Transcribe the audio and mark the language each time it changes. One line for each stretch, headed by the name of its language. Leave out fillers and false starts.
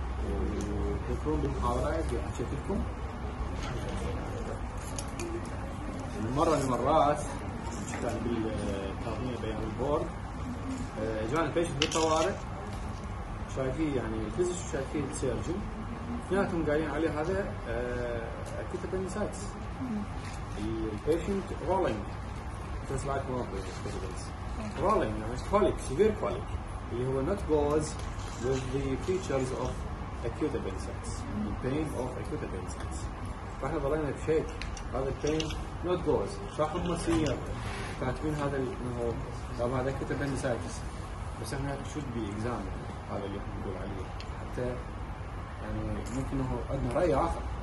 Arabic: وتذكرون بالمحاضرات اللي حكيت لكم مرة من المرات كان بالتقنية بيان البورد جانا بيشنت بالطوارئ شايفين يعني الفيزيش وشايفين السيرجن اثنيناتهم قايلين عليه هذا اكيوت ابندسايتس. البيشنت رولينج
English: just like one of the rolling يعني colic severe colic
Arabic: اللي هو
English: not goes with the features of acute appendicitis. the pain of acute appendicitis.
Arabic: فاحنا ضلينا بشيك هذا البين
English: not goes.
Arabic: صح هم سينيور كاتبين هذا انه طبعا هذا
English: acute appendicitis
Arabic: بس احنا
English: should be examined.
Arabic: هذا اللي احنا نقول عليه حتى يعني ممكن انه عندنا راي اخر.